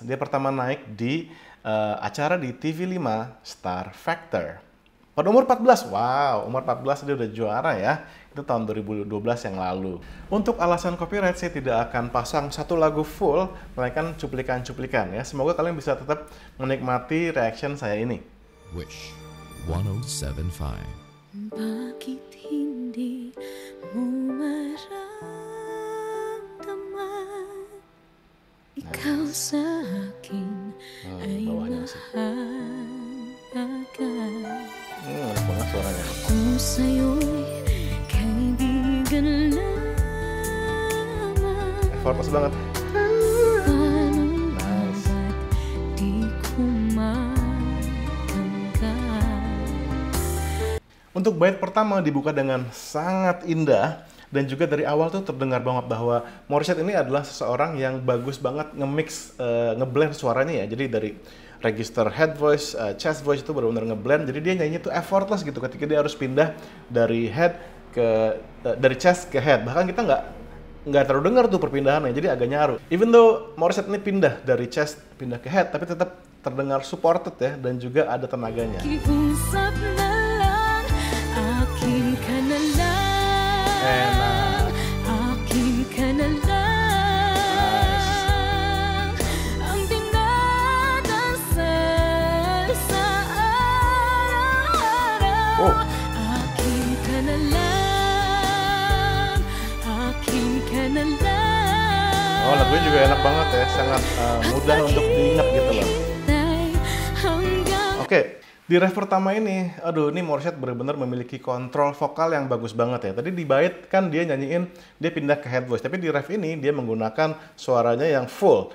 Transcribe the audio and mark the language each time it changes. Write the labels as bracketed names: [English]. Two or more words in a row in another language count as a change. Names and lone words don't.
[Indonesian] Dia pertama naik di acara di TV5 Star Factor pada umur 14. Wow, umur 14 dia udah juara ya. Itu tahun 2012 yang lalu. Untuk alasan copyright saya tidak akan pasang satu lagu full, melainkan cuplikan-cuplikan ya. Semoga kalian bisa tetap menikmati reaction saya ini. Wish 1075. [Filipino] Bakit hindi mo maramdaman ikaw sa akin ay mahalaga. [Indonesian] Enak banget suaranya. [Filipino] Ako sa'yo'y kaibigan lamang. [Indonesian] Effortless banget. Nice. [Filipino] Di ko matanggap. [Indonesian] Untuk bait pertama dibuka dengan sangat indah. Dan juga dari awal tuh terdengar banget bahwa Morissette ini adalah seseorang yang bagus banget nge-mix, nge-blend suaranya ya. Jadi dari register [English] head voice, chest voice [Indonesian] itu benar-benar nge-blend. Jadi dia nyanyi tuh effortless gitu ketika dia harus pindah dari head ke dari chest ke head. Bahkan kita nggak terlalu dengar tuh perpindahannya, jadi agak nyaru. [English] Even though [Indonesian] Morissette ini pindah dari chest pindah ke head, tapi tetap terdengar supported ya dan juga ada tenaganya. [Filipino] Kiusap na lang, akin ka na lang. [Indonesian] Enak. [Filipino] Akin ka na lang. Ang dinadasal sa araw-araw. Oh. Akin ka na lang. Akin ka na lang. [Indonesian] Oh, lagunya juga enak banget ya, sangat mudah untuk diingat gitu loh. Oke, di ref pertama ini, aduh ini Morissette benar-benar memiliki kontrol vokal yang bagus banget ya. Tadi di bait kan dia nyanyiin, dia pindah ke [English] head voice, [Indonesian] tapi di ref ini dia menggunakan suaranya yang full.